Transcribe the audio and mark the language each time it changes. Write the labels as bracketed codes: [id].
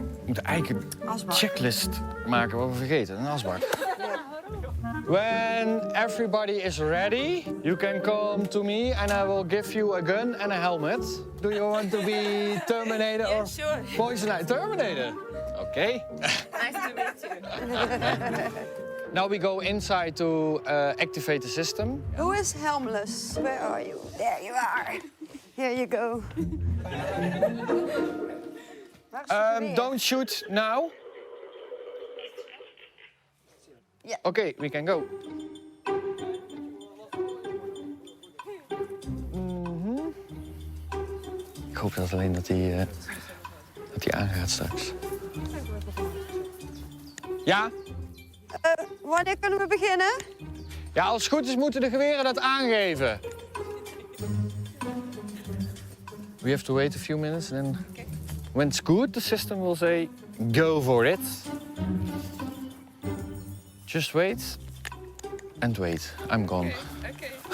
[nl] We moeten eigenlijk een checklist maken wat we vergeten. Een asbak. [en] When everybody is ready, you can come to me and I will give you a gun and a helmet. Do you want to be Terminator or sure. Poison Ivy? Terminator. Okay. Nice to meet you. Now we go inside to activate the system. Who is helmless? Where are you? There you are. Here you go. Don't shoot now. Yeah. Okay, we can go. [nl] Ik hoop dat alleen dat hij aangaat straks. Ja? Wanneer kunnen we beginnen? Ja, als het goed is moeten de geweren dat aangeven. [en] We have to wait a few minutes and then... When it's good, the system will say, go for it. Just wait and wait. I'm gone. Okay, thank you.